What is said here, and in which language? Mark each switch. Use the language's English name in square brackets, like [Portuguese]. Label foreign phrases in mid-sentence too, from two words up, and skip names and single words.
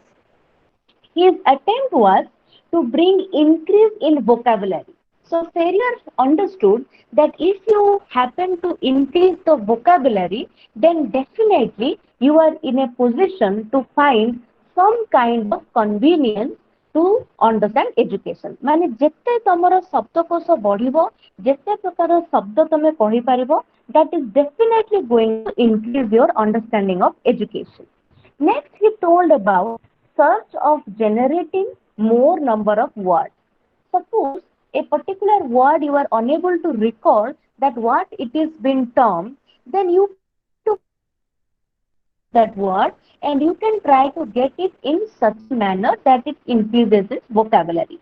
[English] His attempt was to bring increase in vocabulary. So Ferrier understood that if you happen to increase the vocabulary, then definitely you are in a position to find some kind of convenience to understand education. [Odia] ମାନେ ଯେତେ ତମର ଶବ୍ଦକୋଷ ବଢ଼ିବ, ଯେତେ ପ୍ରକାର ଶବ୍ଦ ତମେ କହି ପାରିବ, [English] that is definitely going to increase your understanding of education. Next, he told about search of generating more number of words. Suppose a particular word you are unable to recall that what it is been termed, then you can try to that word and you can try to get it in such a manner that it increases its vocabulary.